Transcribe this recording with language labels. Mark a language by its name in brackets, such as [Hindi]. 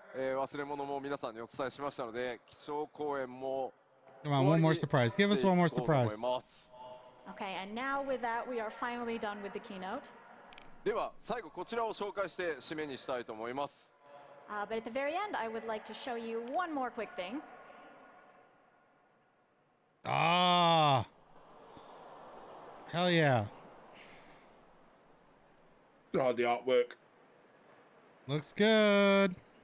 [Japanese] 忘れ物も皆さんにお伝えしましたので、基調講演も [English] Come on, one more surprise. Give us one more surprise. Okay, and now with that, we are finally done with the keynote. [Japanese] では最後こちらを紹介して締めにしたいと思います。 [English] But at the very end, I would like to show you one more quick thing. Ah, hell yeah! Oh, the artwork looks good.